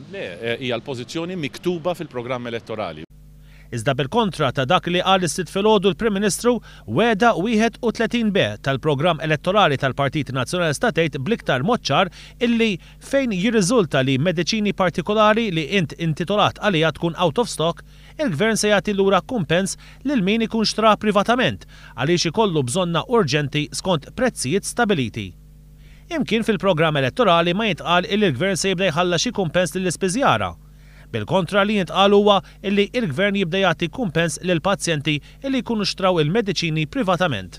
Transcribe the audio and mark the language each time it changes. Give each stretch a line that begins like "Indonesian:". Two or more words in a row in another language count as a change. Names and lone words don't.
Maltese: Le, hija l-pożizzjoni miktuba fil-programm elettorali. Iżda bil-kontra ta' dak li qal is-sitt filgħodu l-Prim Ministru weda 31B tal-programm elettorali tal-Partit Nazzjonalista tgħid bl-iktar mod ċar illi fejn jirriżulta li mediċini partikolari li int intitolat għalija tkun
English: out of stock,
Maltese: il-Gvern se jagħti lura kumpens lil min ikun xtra privatament għaliex ikollu bżonna urġenti skont prezzijiet stabiliti. Imkien fil-programm elettorali ma jintqal illi l-Gvern se jibda jħalla xi kumpens lill-ispiżjara. Bil-kontra li jintqal huwa illi il-Gvern jibda jagħti kumpens lil pazjenti illi jkunu xtraw il-mediċini privatament.